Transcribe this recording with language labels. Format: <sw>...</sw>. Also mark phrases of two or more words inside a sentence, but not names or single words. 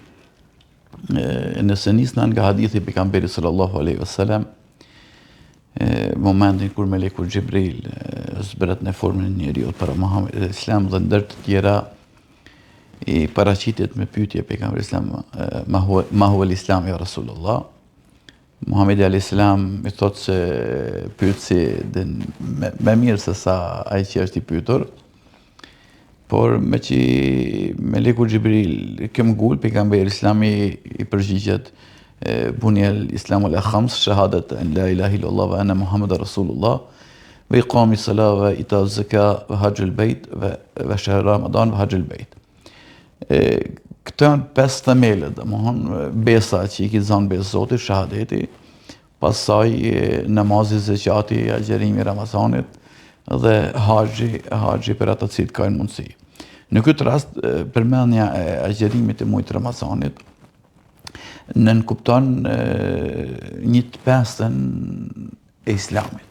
<sq>Nëse nisna nga hadithi i pejgamberit</sq> <ar>صلى الله عليه وسلم,</ar> <sq>momentin kur Meleku Xhibril zbret në formën e njeriu para Muhamedit</sq> <ar>عليه السلام</ar> <sq>dhe ndër të tjera i paraqitet me pyetje pejgamberit islam,</sq> <ar>ما هو الإسلام يا رسول الله.</ar> <sq>Muhamedi</sq> <ar>عليه السلام</ar> <sq>i thot se pyetsi më mirë se sa ai që është i pyetur. Por me që Meleku Xhibril këm gul pejgamberi islami i përgjigjet</sq> <ar>بني الإسلام على 5 شهادة أن لا إله إلا الله وأن محمد رسول الله وإقام الصلاة وإيتاء الزكاة وحج البيت وشهر رمضان وحج البيت.</ar> <sq>Këto janë 5 themele, domethënë besa që i kitzon besë Zotit, shahadeti, pastaj namazi, zakati, agjerimi Ramazanit dhe haxhi për ata që kanë mundësi. Në këtë rast përmendja e agjerimit të muajit Ramazanit nënkupton një të pestën e islamit.</sq>